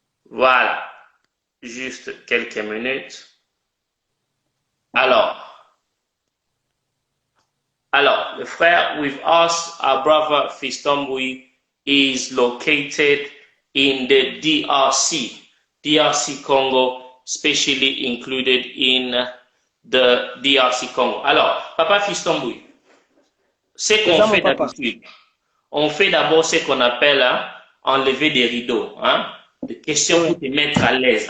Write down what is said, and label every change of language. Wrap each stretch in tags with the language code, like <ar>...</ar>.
<fr>Voilà, juste quelques minutes.</fr> <en>Alors, the frère with us, our brother Fiston Bui, is located in the DRC. DRC Congo, especially included in the DRC Congo.</en> <fr>Alors, Papa Fiston Bui, ce qu'on fait d'habitude, on fait d'abord ce qu'on appelle enlever des rideaux, hein, des questions pour te mettre à l'aise.</fr>